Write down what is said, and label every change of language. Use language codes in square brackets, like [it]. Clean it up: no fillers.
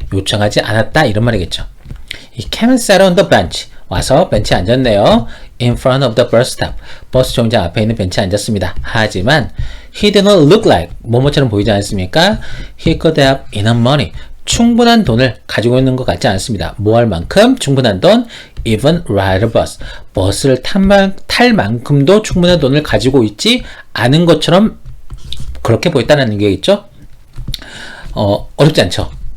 [ko] 요청하지 않았다. 이런 말이겠죠. 이 [en] Kevin sat on the bench. [ko] 와서 벤치에 앉았네요. [en] In front of the bus stop. [ko] 버스 정류장 앞에 있는 벤치에 앉았습니다. 하지만 [en] he didn't look like 뭐뭐처럼 보이지 않습니까? He could have enough money. [ko] 충분한 돈을 가지고 있는 것 같지 않습니다. 뭐 할 만큼 충분한 돈, [en] even ride a bus. [ko] 버스를 탈 만큼도 충분한 돈을 가지고 있지 않은 것처럼 그렇게 보였다는 얘기겠죠? 어렵지 않죠?